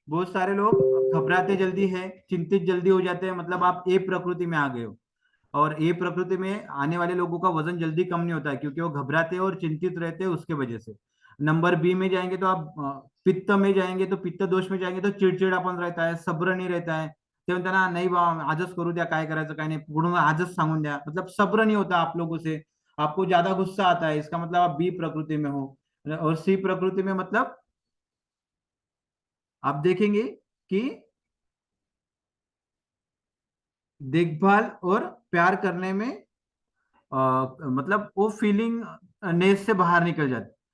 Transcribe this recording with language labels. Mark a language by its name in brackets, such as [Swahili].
[Hindi] बहुत सारे लोग घबराते जल्दी है, चिंतित जल्दी हो जाते हैं, मतलब आप ए प्रकृति में आ गए हो। और ए प्रकृति में आने वाले लोगों का वजन जल्दी कम नहीं होता है, क्योंकि वो घबराते हैं और चिंतित रहते हैं उसके वजह से। नंबर बी में जाएंगे तो आप पित्त में जाएंगे, तो पित्त दोष में जाएंगे तो चिडचिडापन रहता है, सब्र नाही रहता है। [Marathi] ते म्हणतात ना, नाही बा आजच करू द्या, काय करायचं काय नाही, पुढून आजच सांगून द्या, [Hindi] मतलब सब्र नहीं होता आप लोगों से। आपको ज्यादा गुस्सा आता है, इसका मतलब आप बी प्रकृति में हो। और सी प्रकृति में मतलब आप देखेंगे कि देखभाल और प्यार करने में मतलब वो फीलिंग नेस से बाहर निकल जाती।